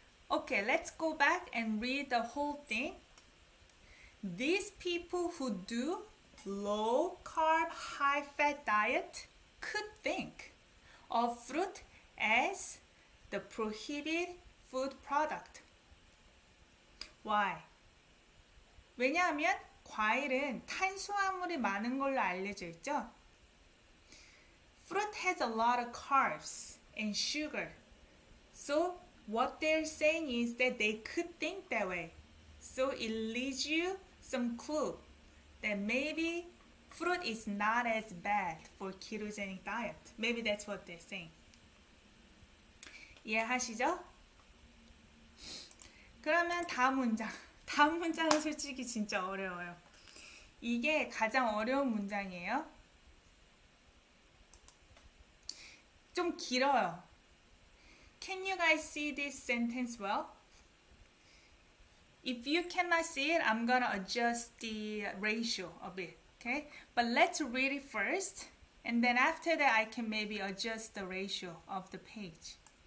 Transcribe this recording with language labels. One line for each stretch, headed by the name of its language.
English: Okay, let's go back and read the whole thing. These people who do low carb, high fat diet could think of fruit as the prohibited food product. Why?
Korean: 왜냐하면 과일은 탄수화물이 많은 걸로 알려져 있죠.
English: Fruit has a lot of carbs and sugar. So what they're saying is that they could think that way. So it leads you some clue that maybe fruit is not as bad for ketogenic diet. Maybe that's what they're saying.
Korean: 이해하시죠? 그러면 다음 문장. 다음 문장은 솔직히 진짜 어려워요. 이게 가장 어려운 문장이에요. 좀 길어요.
English: Can you guys see this sentence well? If you cannot see it, I'm gonna adjust the ratio a bit, okay? But let's read it first, and then after that I can maybe adjust the ratio of the page.